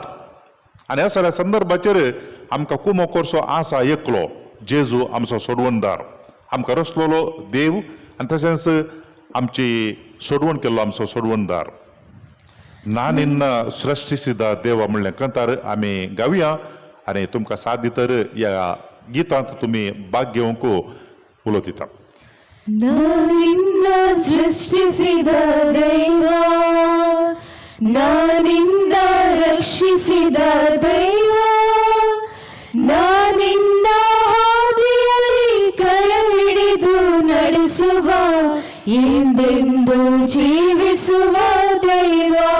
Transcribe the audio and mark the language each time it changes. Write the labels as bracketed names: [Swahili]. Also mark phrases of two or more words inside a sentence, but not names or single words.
[Konkani] आनी ह्या सगळ्या संदर्भाचेर आमकां कुमो करचो आसा एकलो जेजू आमचो सोडवणदार, आमकां रचलोलो देव आनी तशेंच आमची सोडवण केल्लो आमचो सोडवणदार. ना निन्न सृष्टिसिद्ध देवा म्हणलें कंतार आमी गावया आनी तुमकां साथ दितर ह्या गितांत तुमी भाग घेवंक उलो दिता. [Kannada] ನಾನಿನ್ನ ಸೃಷ್ಟಿಸಿದ ದೈವ, ನಾನಿನ್ನ ರಕ್ಷಿಸಿದ ದೈವ, ನಾನಿನ್ನ ಹಾದಿಯಲ್ಲಿ ಕರ ಹಿಡಿದು ನಡೆಸುವ ಎಂದೆಂದು ಜೀವಿಸುವ ದೈವ.